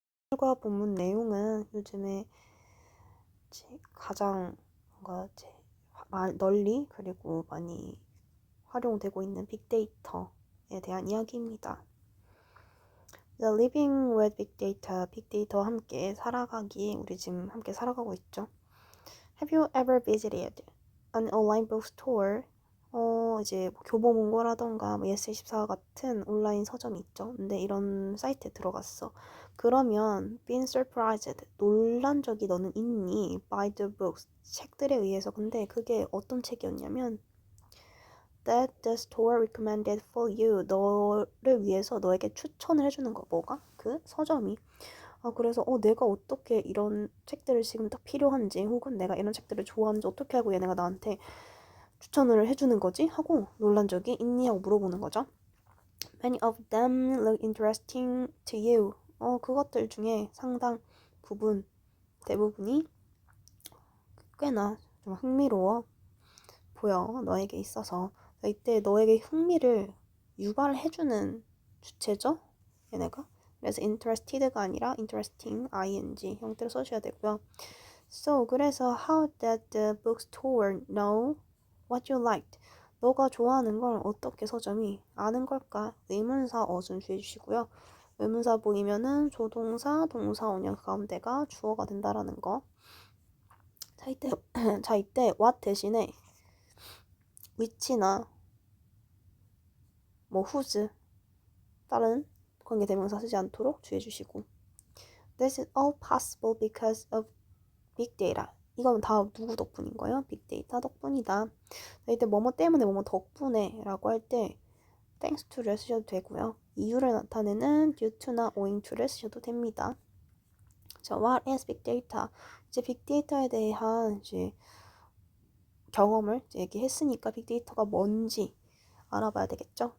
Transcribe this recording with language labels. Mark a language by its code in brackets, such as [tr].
[ko] 결과 본문 내용은 요즘에 가장 뭔가 널리 그리고 많이 활용되고 있는 빅데이터에 대한 이야기입니다. [en] The Living with Big Data, [ko] 빅데이터와 함께 살아가기, 우리 지금 함께 살아가고 있죠. [en] Have you ever visited an online bookstore? [ko] 이제 뭐 교보문고라던가 뭐 예스24 같은 온라인 서점이 있죠. 근데 이런 사이트에 들어갔어. 그러면 [en] been surprised, [ko] 놀란 적이 너는 있니? [en] By the books, [ko] 책들에 의해서. 근데 그게 어떤 책이었냐면 [en] that the store recommended for you, [ko] 너를 위해서 너에게 추천을 해주는 거. 뭐가? 그 서점이. 그래서 내가 어떻게 이런 책들을 지금 딱 필요한지, 혹은 내가 이런 책들을 좋아하는지 어떻게 알고 얘네가 나한테 추천을 해주는 거지? 하고 놀란 적이 있니? 하고 물어보는 거죠. [en] Many of them look interesting to you. [ko] 그것들 중에 상당 부분, 대부분이 꽤나 좀 흥미로워 보여, 너에게 있어서. 이때 너에게 흥미를 유발해주는 주체죠, 얘네가. 그래서 interested가 아니라 interesting, ing 형태로 써주셔야 되고요. [en] So, 그래서 how did the bookstore know what you liked? [ko] 너가 좋아하는 걸 어떻게 서점이 아는 걸까? 의문사 어순 주의해 주시고요. 의문사 보이면은 조동사, 동사, 원형 가운데가 주어가 된다라는 거. 자, 이때 what 대신에 which나 뭐 whose 다른 관계대명사 쓰지 않도록 주의해 주시고. [en] This is all possible because of big data. [ko] 이건 다 누구 덕분인 거예요? 빅데이터 덕분이다. 이때 뭐뭐 때문에 뭐뭐 덕분에 라고 할 때 thanks to를 쓰셔도 되고요. 이유를 나타내는 due to나 owing to를 쓰셔도 됩니다. [en] 자, what is big data? [ko] 이제 빅데이터에 대한 이제 경험을 이제 얘기했으니까 빅데이터가 뭔지 알아봐야 되겠죠.